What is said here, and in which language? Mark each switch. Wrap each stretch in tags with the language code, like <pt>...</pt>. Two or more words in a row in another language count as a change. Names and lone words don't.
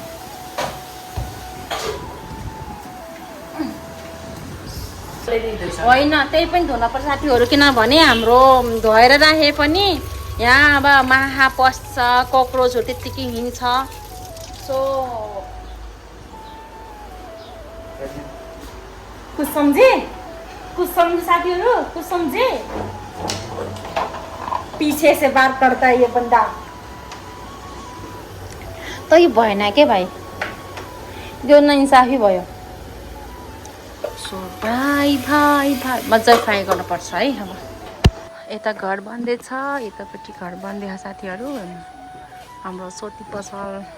<ne>होइन त्यही पनि धुनुपर्छ साथीहरू किनभने हाम्रो धोएर राखे पनि यहाँ अब माहा पस्छ कक्रोचहरू त्यत्तिकै हिँड्छ सो</ne> <hi>कुछ समझे</hi> <ne>साथीहरू</ne> <hi>कुछ समझे पीछे से बात करता है ये बंदा</hi> <ne>त यो भएन के भाइ यो नइन्साफी भयो सो भाइ मजाले फ्राई गर्नुपर्छ है अब यता घर बन्दैछ यतापट्टि घर बन्दैछ साथीहरू हाम्रो सोती पसल</ne>